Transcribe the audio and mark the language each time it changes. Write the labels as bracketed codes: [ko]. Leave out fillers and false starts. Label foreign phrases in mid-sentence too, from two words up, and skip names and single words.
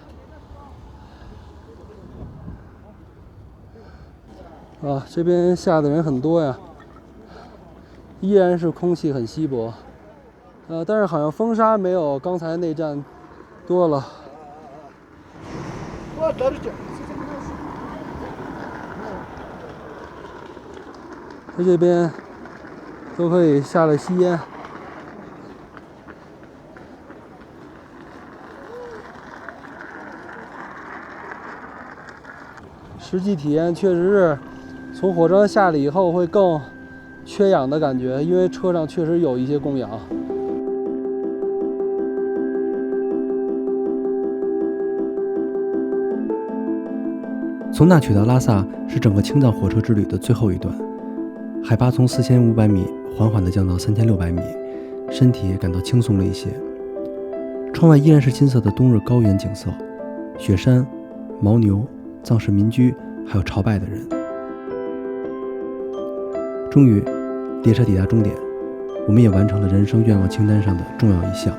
[zh] 啊，這邊下的人很多呀，依然是空氣很稀薄，但是好像風沙沒有剛才那站多了。在這邊都可以下來吸煙。實際體驗確實是從火車下來以後會更缺氧的感覺，因為車上確實有一些供氧。從那曲到拉薩是整個青藏火車之旅的最後一段，海拔從4500米緩緩地降到3600米，身體也感到輕鬆了一些。窗外依然是金色的冬日高原景色，雪山、牦牛、藏式民居，還有朝拜的人。終於，列車抵達終點，我們也完成了人生願望清單上的重要一項。